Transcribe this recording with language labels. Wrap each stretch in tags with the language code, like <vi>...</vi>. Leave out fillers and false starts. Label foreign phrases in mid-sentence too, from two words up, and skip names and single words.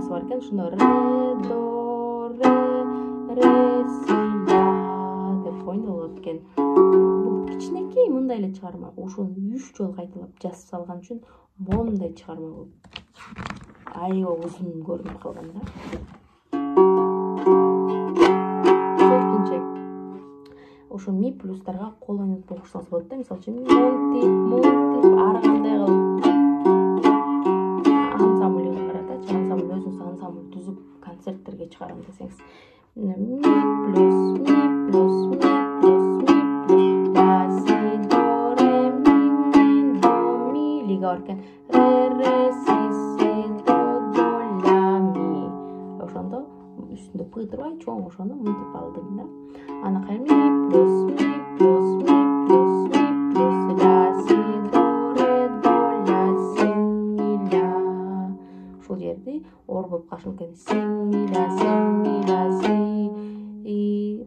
<ky>экен. Ошондо ре, до, ре, си, ля деп ойнолот экен. Бул кичинекей мындай эле чыгарма. Ошону 3 жолу кайталап жазып салган үчүн момундай чыгарма болуп аябай узун көрүнүп калган да. Ошо ми плюстарга кол ойнотуп окушсаңыз болот да. Мисалы үчүн монтип ары кандай кылып ансамбльга карата, ансамбль өзүңүз ансамбль түзүп концерттерге чыгарам десеңиз, ми плюс, ми плюс, ми плюс, ми плюс, ля, си, до, ре, ми, до, ми, лига бар экен. Ре, си, до, ля, ми. Ошондо үстүндө пы турбай чоң ошону мынтип алдым да. Анакай ми плюс, ми плюс, ми плюс, ми плюс, ля, си, до, ля, си, ми, ля. Ушул жерди ор болуп калышы мүмкүн. Си, ми, ля, си.</ky>